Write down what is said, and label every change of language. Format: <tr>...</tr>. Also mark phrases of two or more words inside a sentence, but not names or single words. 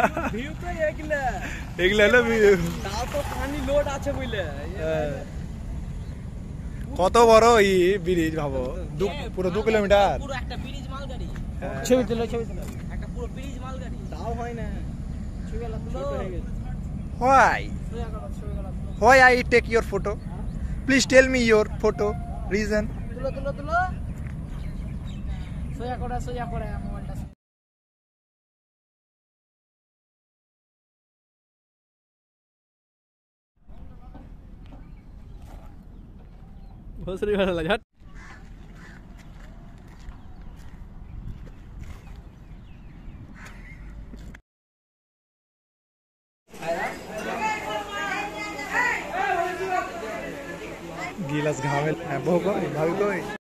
<bn>এগুলো হলো কত বড় এই ব্রিজ ভাবো, পুরো 2 কিলোমিটার। ছবি তুলো, ছবি তুলো, একটা পুরো ব্রিজ মালগাড়ি তাও হয় না। ছবি তুলো।</bn> <en>Why I take your photo? Please tell me your photo reason.</en> <bn>তুলো তুলো তুলো, সোজা করে মোবাইলটা।</bn> <hi>भोसड़ी वाला लगा। गिलास घावे बहु कोई भाभी कोई</hi>